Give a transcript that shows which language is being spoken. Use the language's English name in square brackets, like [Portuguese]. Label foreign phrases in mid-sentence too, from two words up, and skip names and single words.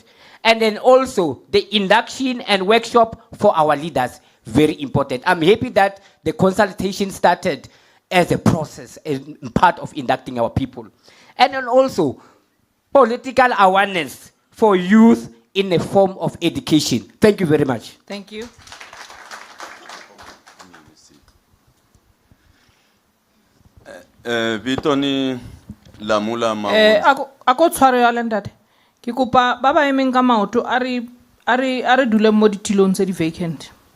[English] And then also the induction and workshop for our leaders, very important. I'm happy that the consultation started as a process and part of inducting our people. And then also political awareness for youth in a form of education. Thank you very much. Thank you. Vitoni Lamula [Tswana] ako tshware ya lendate ke kopa ba ba emeng ka maoto a re dule mo ditilong tse di vacant.